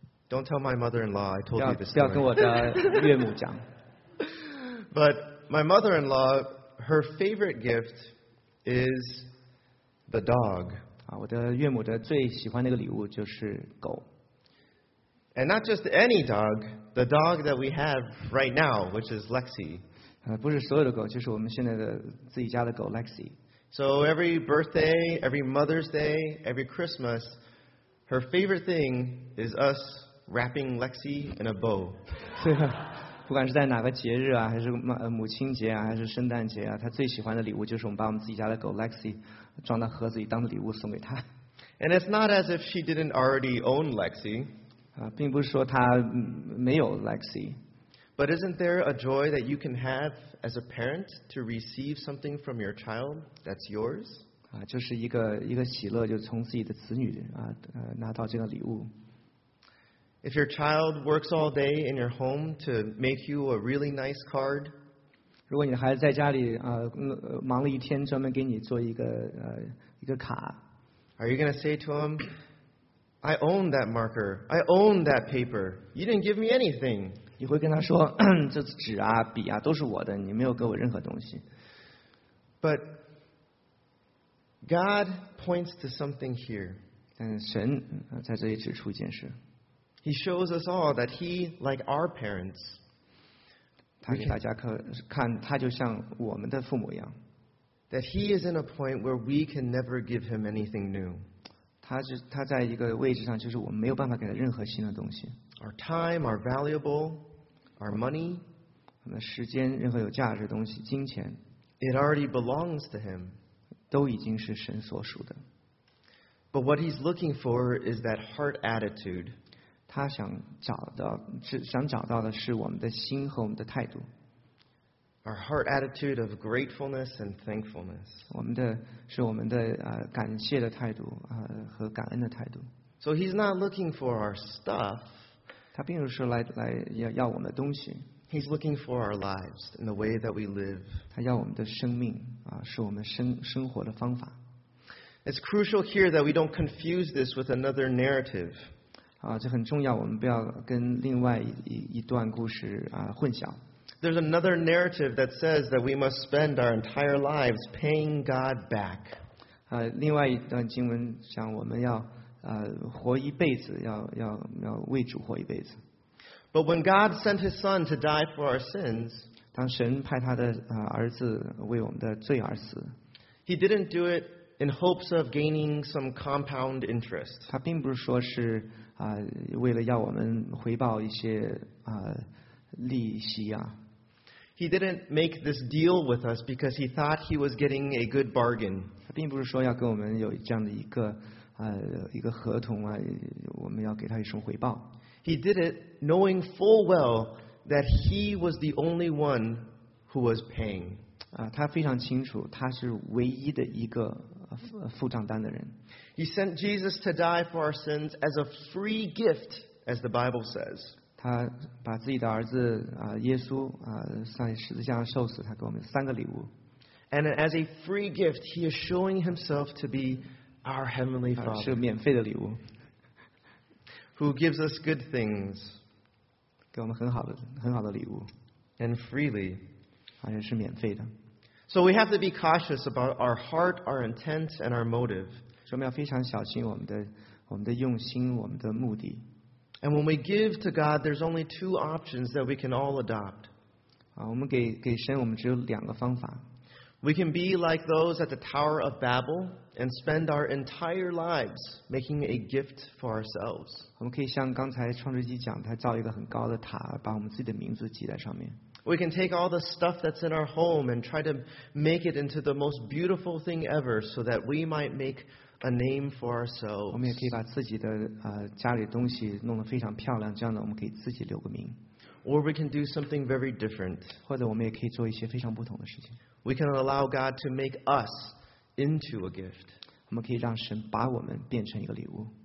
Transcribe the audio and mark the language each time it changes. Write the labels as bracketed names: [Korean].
[English] Don't tell my mother-in-law. I told you this story. [Chinese] 不要跟我的岳母讲。 [English] But my mother-in-law, her favorite gift is the dog. [Chinese] 我的岳母的最喜欢那个礼物就是狗。 [English] And not just any dog, the dog that we have right now, which is Lexi. [Chinese] 不是所有的狗，就是我们现在的自己家的狗 Lexi. [English] So every birthday, every Mother's Day, every Christmas, her favorite thing is us. Wrapping Lexi in a bow. [Chinese] 不管是在哪个节日啊，还是母亲节啊，还是圣诞节啊，她最喜欢的礼物就是我们把我们自己家的狗 Lexi 装到盒子里当礼物送给她。 [English] And it's not as if she didn't already own Lexi. [Chinese] 并不是说她没有 Lexi. [English] But isn't there a joy that you can have as a parent to receive something from your child that's yours? [Chinese] 就是一个喜乐，就从自己的子女拿到这个礼物。 [English] If your child works all day in your home to make you a really nice card, [Chinese] 如果你的孩子在家里忙了一天，专门给你做一个卡 [English] ，Are you going to say to him, "I own that marker, I own that paper. You didn't give me anything." [Chinese] 你会跟他说，这纸啊、笔啊都是我的，你没有给我任何东西。 [English] But God points to something here. [Chinese] 但神在这里指出一件事。 [English] He shows us all that he, like our parents, [Chinese] 他给大家看，他就像我们的父母一样。 [English] That he is in a point where we can never give him anything new. [Chinese] 他在一个位置上，就是我们没有办法给他任何新的东西。 [English] Our time, our valuable, our money, [Chinese] 我们的时间，任何有价值的东西，金钱 [English] ，it already belongs to him. [Chinese] 都已经是神所属的。 [English] But what he's looking for is that heart attitude. [Chinese] 他想找到，想找到的是我们的心和我们的态度。 [English] Our heart attitude of gratefulness and thankfulness. [Chinese] 我们的感谢的态度和感恩的态度。 [English] So he's not looking for our stuff. [Chinese] 他并不是来要我们的东西。 [English] He's looking for our lives and the way that we live. [Chinese] 他要我们的生命是我们生活的方法。 [English] It's crucial here that we don't confuse this with another narrative. [Chinese] 这很重要，我们不要跟另外一段故事混淆。 [English] There's another narrative that says that we must spend our entire lives paying God back. [Chinese] 另外一段经文讲我们要活一辈子，要为主活一辈子。 [English] But when God sent His Son to die for our sins, [Chinese] 当神派他的儿子为我们的罪而死， [English] He didn't do it in hopes of gaining some compound interest. [Chinese] 他并不是说是为了要我们回报一些利息啊。 [English] He didn't make this deal with us because he thought he was getting a good bargain. [Chinese] 他并不是说要跟我们有这样的一个合同啊，我们要给他一种回报。 [English] He did it knowing full well that he was the only one who was paying. [Chinese] 他非常清楚，他是唯一的一个付账单的人。 [English] He sent Jesus to die for our sins as a free gift, as the Bible says. [Chinese] 他把自己的儿子耶稣上十字架上受死，他给我们三个礼物。 [English] And as a free gift, he is showing himself to be our heavenly Father. [Chinese] 是免费的礼物。 [English] Who gives us good things? [Chinese] 给我们很好的礼物。 [English] And freely, [Chinese] 也是免费的。 [English] So we have to be cautious about our heart, our intent, and our motive. [Chinese] 所以我们要非常小心我们的用心，我们的目的。 [English] And when we give to God, there's only two options that we can all adopt. [Chinese] 我们给神，我们只有两个方法。 [English] We can be like those at the Tower of Babel and spend our entire lives making a gift for ourselves. [Chinese] 我们可以像刚才创世纪讲，他造一个很高的塔，把我们自己的名字记在上面。 [English] We can take all the stuff that's in our home and try to make it into the most beautiful thing ever so that we might make a name for ourselves. [Chinese] 我们也可以把自己的家里东西弄得非常漂亮，这样呢我们可以自己留个名。 [English] Or we can do something very different. [Chinese] 或者我们也可以做一些非常不同的事情。 [English] We can allow God to make us into a gift. [Chinese] 我们可以让神把我们变成一个礼物。